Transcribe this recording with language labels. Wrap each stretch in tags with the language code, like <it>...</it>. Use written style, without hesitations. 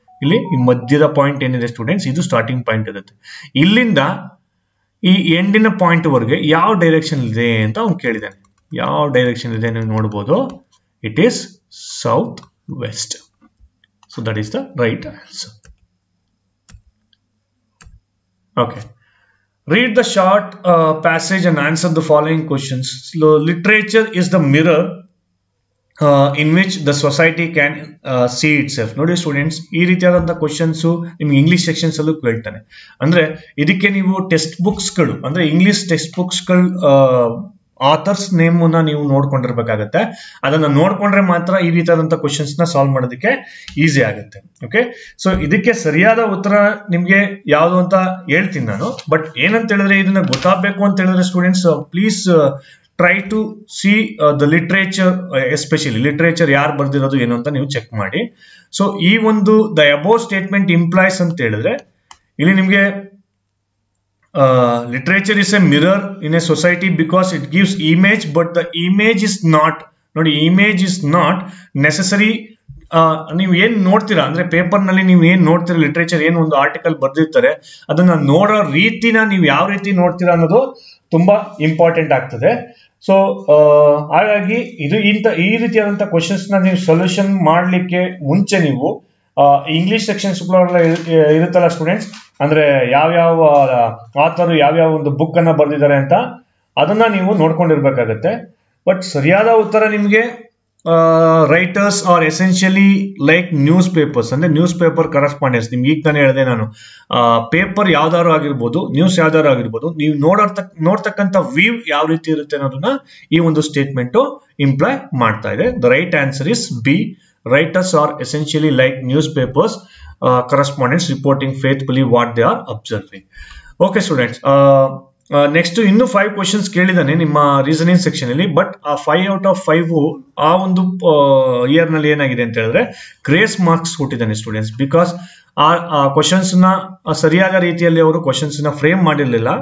<kn>ಇಲ್ಲಿ ಈ ಮಧ್ಯದ ಪಾಯಿಂಟ್ ಏನಿದೆ ಸ್ಟೂಡೆಂಟ್ಸ್, ಇದು ಸ್ಟಾರ್ಟಿಂಗ್ ಪಾಯಿಂಟ್ ಇರುತ್ತೆ. ಇಲ್ಲಿಂದ ಈ ಎಂಡಿನ ಪಾಯಿಂಟ್ ವರೆಗೆ ಯಾವ ಡೈರೆಕ್ಷನ್ ಇದೆ ಅಂತ ಅವ್ನು ಕೇಳಿದಾನೆ. ಯಾವ ಡೈರೆಕ್ಷನ್ ಇದೆ ನೀವು ನೋಡಬಹುದು,</kn> <en>It is south west. So that is the right answer. Okay, read the short passage and answer the following questions. So, literature is the mirror in which the society can see itself.</en> <kn>ನೋಡಿ students, ಈ ರೀತಿಯಾದಂತಹ questions ನಿಮ್ಗೆ English sections ಅಲ್ಲೂ ಕೇಳ್ತಾನೆ. ಅಂದ್ರೆ ಇದಕ್ಕೆ ನೀವು text ಬುಕ್ಸ್ಗಳು, ಅಂದ್ರೆ ಇಂಗ್ಲಿಷ್ ಟೆಕ್ಸ್ಟ್ ಬುಕ್ಸ್ಗಳು ಆಥರ್ಸ್ ನೇಮ್ ನ ನೀವು ನೋಡ್ಕೊಂಡಿರ್ಬೇಕಾಗತ್ತೆ. ಅದನ್ನ ನೋಡ್ಕೊಂಡ್ರೆ ಮಾತ್ರ ಈ ರೀತಿಯಾದಂತಹ ಕ್ವಶನ್ಸ್ ನ ಸಾಲ್ವ್ ಮಾಡೋದಕ್ಕೆ ಈಸಿ ಆಗುತ್ತೆ. ಓಕೆ, ಸೊ ಇದಕ್ಕೆ ಸರಿಯಾದ ಉತ್ತರ ನಿಮ್ಗೆ ಯಾವುದು ಅಂತ ಹೇಳ್ತೀನಿ ನಾನು. ಬಟ್ ಏನಂತ ಹೇಳಿದ್ರೆ, ಇದನ್ನ ಗೊತ್ತಾಗಬೇಕು ಅಂತ ಹೇಳಿದ್ರೆ students</kn> <en>please try to see the literature,</en> <kn>especially literature ಯಾರು ಬರ್ದಿರೋದು ಏನು ಅಂತ ನೀವು ಚೆಕ್ ಮಾಡಿ. ಸೊ ಈ ಒಂದು</kn> <en>the above statement implies</en> <kn>ಅಂತ ಹೇಳಿದ್ರೆ, ಇಲ್ಲಿ ನಿಮ್ಗೆ</kn> <en>literature is a mirror in a society because it gives image, but the image is not,</en> <kn>ನೋಡಿ</kn> <en>image is not necessary.</en> <kn>ನೀವು ಏನ್ ನೋಡ್ತೀರಾ ಅಂದ್ರೆ ಪೇಪರ್ ನಲ್ಲಿ ನೀವು ಏನ್ ನೋಡ್ತೀರಾ, ಲಿಟ್ರೇಚರ್ ಏನು ಒಂದು ಆರ್ಟಿಕಲ್ ಬರ್ದಿರ್ತಾರೆ, ಅದನ್ನ ನೋಡೋ ರೀತಿನ ನೀವು ಯಾವ ರೀತಿ ನೋಡ್ತೀರಾ ಅನ್ನೋದು ತುಂಬಾ ಇಂಪಾರ್ಟೆಂಟ್ ಆಗ್ತದೆ. ಸೊ ಹಾಗಾಗಿ ಈ ರೀತಿಯಾದಂತಹ ಕ್ವಶನ್ಸ್ ನ ನೀವು ಸೊಲ್ಯೂಷನ್ ಮಾಡ್ಲಿಕ್ಕೆ ಮುಂಚೆ ನೀವು ಇಂಗ್ಲಿಷ್ ಸೆಕ್ಷನ್ಸ್ ಇರುತ್ತಲ್ಲ ಸ್ಟೂಡೆಂಟ್ಸ್, ಅಂದ್ರೆ ಯಾವ್ಯಾವ ಆಥರ್ ಯಾವ್ಯಾವ ಒಂದು ಬುಕ್ ಅನ್ನ ಬರ್ದಿದ್ದಾರೆ ಅಂತ ಅದನ್ನ ನೀವು ನೋಡ್ಕೊಂಡಿರ್ಬೇಕಾಗತ್ತೆ.</kn> <en>but</en> <kn>ಸರಿಯಾದ ಉತ್ತರ ನಿಮ್ಗೆ</kn> <en>Writers are essentially like newspapers, ಅಂದ್ರೆ newspaper correspondence. ನಿಮ್ಗೆ ಈಗ ತಾನೇ ಹೇಳಿದೆ ನಾನು, ಪೇಪರ್ ಯಾವ್ದಾದ್ರು ಆಗಿರ್ಬೋದು, ನ್ಯೂಸ್ ಯಾವ್ದಾದ್ರು ಆಗಿರ್ಬೋದು, ನೀವು ನೋಡ್ತಕ್ಕಂಥ ವ್ಯೂ ಯಾವ ರೀತಿ ಇರುತ್ತೆ ಅನ್ನೋದನ್ನ ಈ ಒಂದು ಸ್ಟೇಟ್ಮೆಂಟ್ ಇಂಪ್ಲೈ ಮಾಡ್ತಾ ಇದೆ. The right answer is B. Writers are essentially like newspapers, correspondents reporting faithfully what they are observing. Okay students, next</en> <kn>ಇನ್ನು 5 ಕ್ವಶನ್ಸ್ ಕೇಳಿದಾನೆ ನಿಮ್ಮ ರೀಸನಿಂಗ್ ಸೆಕ್ಷನ್ ಅಲ್ಲಿ. ಬಟ್ ಆ 5 out of 5 ಆ ಒಂದು ಇಯರ್ ನಲ್ಲಿ ಏನಾಗಿದೆ ಅಂತ ಹೇಳಿದ್ರೆ ಗ್ರೇಸ್ ಮಾರ್ಕ್ಸ್ ಕೊಟ್ಟಿದ್ದಾನೆ ಸ್ಟೂಡೆಂಟ್ಸ್. ಬಿಕಾಸ್ ಆ ಕ್ವಶನ್ಸ್ ನ ಸರಿಯಾದ ರೀತಿಯಲ್ಲಿ ಅವರು ಕ್ವಶನ್ಸ್ ನ ಫ್ರೇಮ್ ಮಾಡಿರ್ಲಿಲ್ಲ.</kn>